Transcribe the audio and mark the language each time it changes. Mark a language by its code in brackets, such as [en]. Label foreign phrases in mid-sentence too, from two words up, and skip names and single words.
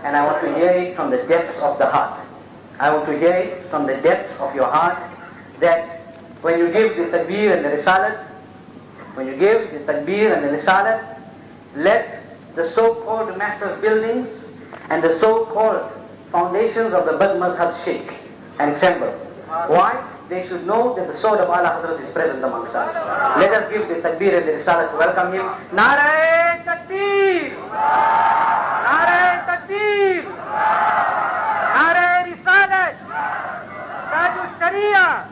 [en] And I want to hear it from the depths of the heart. I want to hear it from the depths of your heart that when you give the Takbir and the Risalat, when you give the Takbir and the Risalat, let the so-called massive buildings and the so-called foundations of the Bad Mazhab shake and tremble. Why? They should know that the sword of Allah Hazrat is present amongst us. Let us give the Takbir and the Risalat to welcome him. [ur] نعرۂ تکبیر! نعرۂ تکبیر! نعرۂ رسالت! Tajul Sharia!